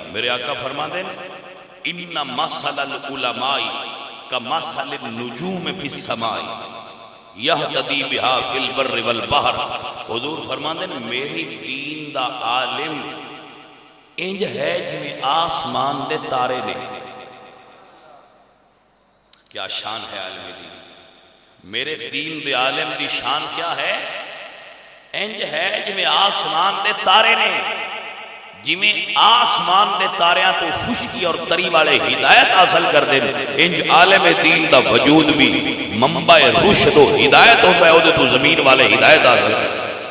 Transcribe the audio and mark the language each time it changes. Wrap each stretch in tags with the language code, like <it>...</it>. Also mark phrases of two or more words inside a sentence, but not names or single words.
<ur>میرے آقا فرما دیں</ur> <ar>ان مثل العلماء کمثل النجوم فی السماء یہتدی بہا فی البر والبحر.</ar> <pa>حضور فرما دیں میری دین دا عالم انج ہے جنہیں آسمان دے تارے نے.</pa> <ur>کیا شان ہے عالم دین.</ur> <pa>میرے دین دے عالم دی شان کیا ہے؟ انج ہے جویں آسمان دے تارے نے، جویں آسمان دے تاریاں تو خشکی اور تری والے ہدایت حاصل کر دیں، انج عالم دین دا وجود بھی</pa> <ur>منبع رشد و ہدایت ہوتا ہے،</ur> <pa>وہ تو زمین والے ہدایت حاصل کر دیں.</pa>